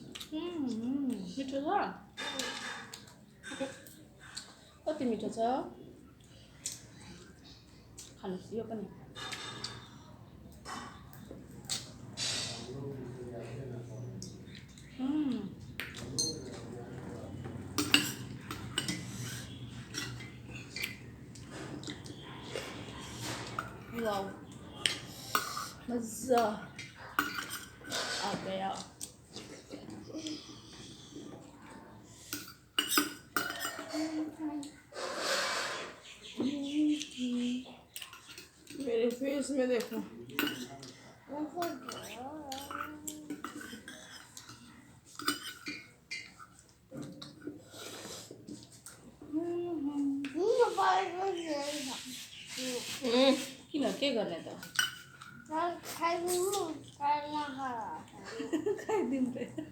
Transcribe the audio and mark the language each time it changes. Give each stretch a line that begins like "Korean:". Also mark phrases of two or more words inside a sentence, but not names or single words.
Nepali: मिठो छ कति मिठो छ खानुहोस् यो पनि वाउ
Hindi: मजा आ गया मेरे फेस में देखो
Nepali: किन के गर्ने त खाइदिउँ त